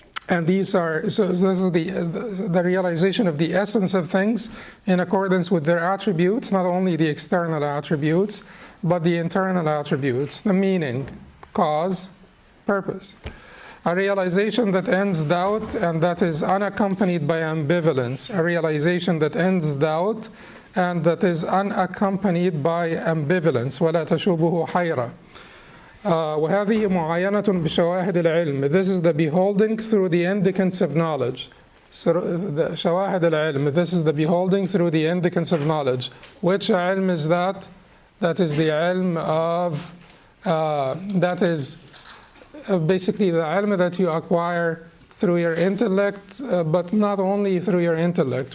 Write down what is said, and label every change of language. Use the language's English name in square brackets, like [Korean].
[English] And these are, so this is the realization of the essence of things in accordance with their attributes, not only the external attributes, but the internal attributes, the meaning, cause, purpose. A realization that ends doubt and that is unaccompanied by ambivalence. A realization that ends doubt and that is unaccompanied by ambivalence. [Arabic] وَلَا تَشُوبُهُ حَيْرًا. وهذه معاينة بشواهد العلم. [English] This is the beholding through the indications of knowledge. So the [Arabic] شواهد العلم. [English] This is the beholding through the indications of knowledge. Which ilm is that? That is the ilm of, that is basically the ilm that you acquire through your intellect, but not only through your intellect.